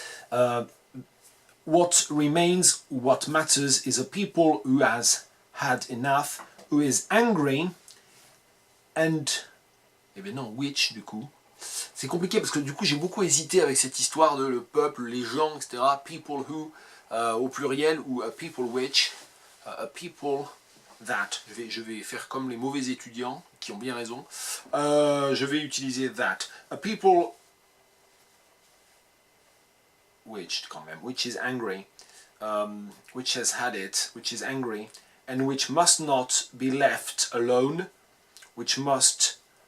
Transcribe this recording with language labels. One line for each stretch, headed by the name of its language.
English: What remains, what matters, is a people who has had enough, who is angry, and...
French: Eh bien non, which, du coup. C'est compliqué parce que du coup j'ai beaucoup hésité avec cette histoire de le peuple, les gens, etc.
English: People who,
French: au pluriel, ou
English: a people which, a people that.
French: Je vais faire comme les mauvais étudiants, qui ont bien raison. Je vais utiliser that.
English: A people which,
French: quand même,
English: which is angry, which has had it, which is angry, and which must not be left alone, which must...